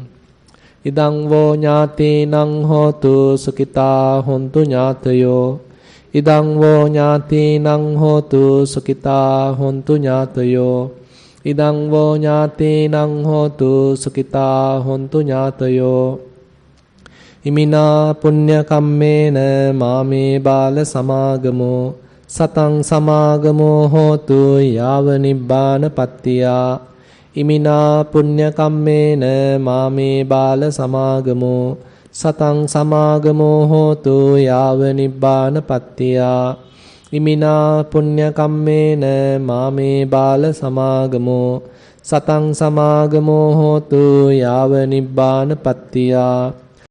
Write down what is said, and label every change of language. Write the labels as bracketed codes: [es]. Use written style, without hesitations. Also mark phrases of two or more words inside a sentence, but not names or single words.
[pi] Idang vo ñātīnaṃ hotu sukita hontu ñātayo. Idang vo ñātīnaṃ hotu sukita hontu ñātayo. Idang vo ñātīnaṃ hotu sukita hontu ñātayo. ඉමිනා පුඤ්ඤ කම්මේන මාමේ බාල සමාගමෝ සතං සමාගමෝ හෝතු යාව නිබ්බාන පත්තියා ඉමිනා පුඤ්ඤ කම්මේන මාමේ බාල සමාගමෝ සතං සමාගමෝ හෝතු යාව නිබ්බාන පත්තියා ඉමිනා පුඤ්ඤ කම්මේන මාමේ බාල සමාගමෝ සතං සමාගමෝ හෝතු යාව නිබ්බාන පත්තියා